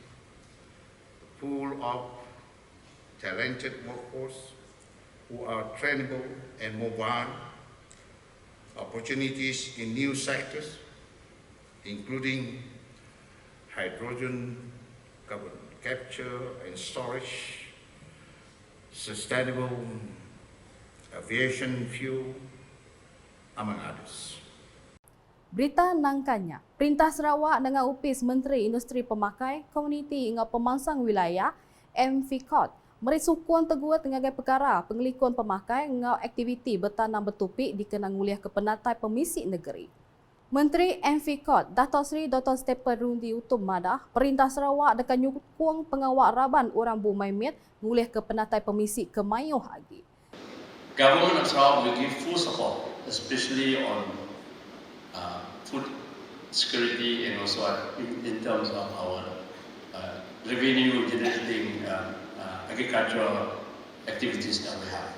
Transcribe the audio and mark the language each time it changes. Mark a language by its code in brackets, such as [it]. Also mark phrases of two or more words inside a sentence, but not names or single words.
[en] a pool of talented workforce who are trainable and mobile, opportunities in new sectors, including hydrogen, carbon capture and storage, sustainable aviation fuel, among others. [iba] Berita nangkanya, Perintah Sarawak dengan upis Menteri Industri Pemakai, Komuniti dengan Pemangsang Wilayah, MVCOT, meri sukun teguat dengan perkara pengelikun pemakai dengan aktiviti bertanam bertupik dikenang uliah ke penatai pemisi negeri. Menteri MVCOT, Dato' Seri Dr. Stephen Rundi Utum Madah, Perintah Sarawak dekat nyukung pengawak raban orang Bumaimit nguliah ke penatai pemisi ke Mayuh lagi. [en] Government of Sarawak will give full support, especially on food security and also in terms of our revenue generating agricultural activities that we have.